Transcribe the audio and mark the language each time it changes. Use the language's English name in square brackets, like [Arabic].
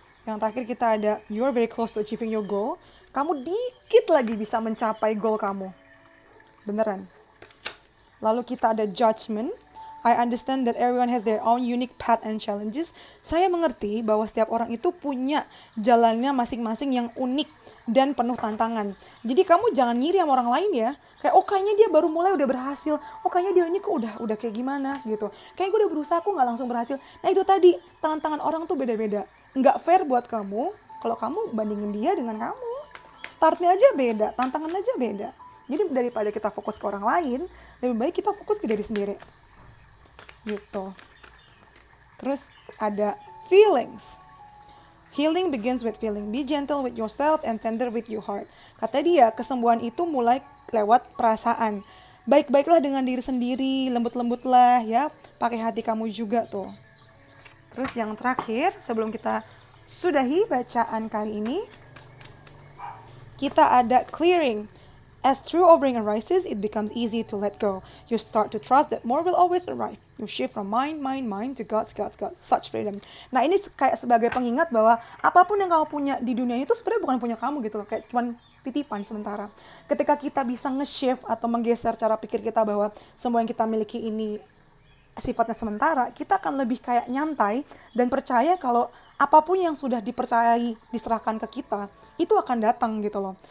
[Indonesian] Yang terakhir kita ada [English] You're very close to achieving your goal. [Indonesian] Kamu dikit lagi bisa mencapai goal kamu. Beneran. Lalu kita ada Judgment. [English] I understand that everyone has their own unique path and challenges. [Indonesian] Saya mengerti bahwa setiap orang itu punya jalannya masing-masing yang unik dan penuh tantangan. Jadi kamu jangan ngiri sama orang lain ya. Kayak kayaknya dia baru mulai udah berhasil. Kayaknya dia ini kok udah kayak gimana gitu. Kayak gue udah berusaha kok nggak langsung berhasil. Nah itu tadi, tantangan orang tuh beda-beda. Nggak fair buat kamu kalau kamu bandingin dia dengan kamu. Startnya aja beda, tantangan aja beda. Jadi daripada kita fokus ke orang lain, lebih baik kita fokus ke diri sendiri. Gitu. Terus ada feelings. [English] Healing begins with feeling. Be gentle with yourself and tender with your heart. [Indonesian] Kata dia, kesembuhan itu mulai lewat perasaan. Baik-baiklah dengan diri sendiri, lembut-lembutlah ya. Pakai hati kamu juga tuh. Terus yang terakhir, sebelum kita sudahi bacaan kali ini, kita ada clearing. [English] As true offering arises, it becomes easy to let go. You start to trust that more will always arrive. You shift from mind to God. Such freedom. [Indonesian] Nah ini kayak sebagai pengingat bahwa apapun yang kamu punya di dunia itu sebenarnya bukan punya kamu gitu loh. Kayak cuman titipan sementara. Ketika kita bisa nge-shift atau menggeser cara pikir kita bahwa semua yang kita miliki ini sifatnya sementara, kita akan lebih kayak nyantai dan percaya kalau apapun yang sudah dipercayai, diserahkan ke kita, itu akan datang gitu loh.